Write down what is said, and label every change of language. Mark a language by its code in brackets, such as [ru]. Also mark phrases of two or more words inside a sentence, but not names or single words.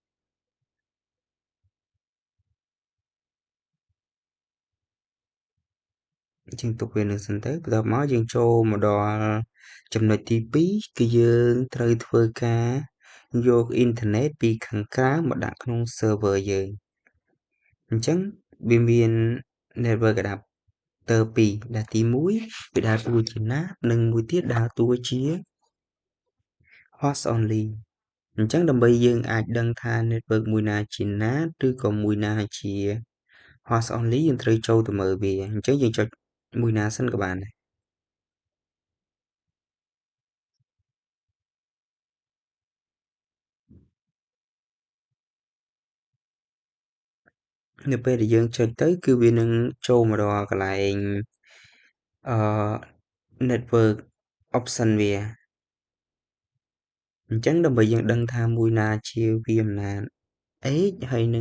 [km] ជាងទុកវានឹងសិនទៅបន្ទាប់មកយើងចូលមកដល់ចំណុចទី2គឺយើងត្រូវធ្វើការយកអ៊ីនធឺណិតពីខាងក្រៅមកដាក់ក្នុង server យើងអញ្ចឹងវាមាន [en] network adapter [km] 2ដែលទី1វាដើរតួជា NAT និងមួយទៀតដើរតួជា [en] host only [km] អញ្ចឹងដើម្បីយើងអាចដឹងថា network មួយណាជា NAT ឬក៏មួយណាជា [en] host only [km] យើងត្រូវចូលទៅមើលវាអញ្ចឹងយើងចុចមួយណាសិនក៏បានដែរ នៅពេលដែលយើងចុចទៅគឺវានឹងចូលមកដល់កន្លែងអឺ [en] network option [km] វាអញ្ចឹងដើម្បីយើងដឹងថាមួយណាជា VMNAT h ហើយនឹង